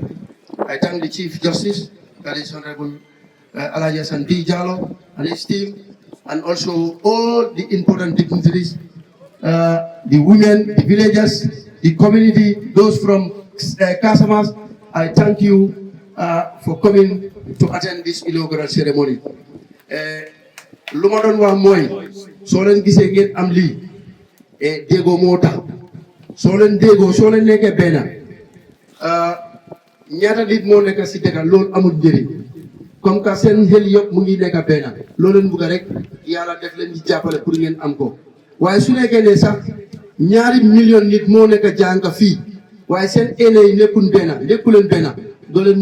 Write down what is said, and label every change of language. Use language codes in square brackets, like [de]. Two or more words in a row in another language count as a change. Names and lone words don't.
[en] I thank the Chief Justice, that is Honorable Alaji Hassan B. Jallo and his team, and also all the important dignitaries, the women, the villagers, the community, those from Casamas. I thank you for coming to attend this inaugural ceremony. [wo] Lu ma doon wax mooy soo leen gisee ngeen am lii déggoo moo tax soo leen déggoo soo leen nekkee benn ñaata nit moo nekk si dëkk loolu amul njëriñ [fr] comme que [wo] seen xel yëpp mu ngi nekk benn loo leen bugg rek yàlla def leen di jàppale pour ngeen am ko waaye su nekkee ne sax 2 million nit moo nekk Jahanka fii waaye seen ene yi nekkul leen benn doo leen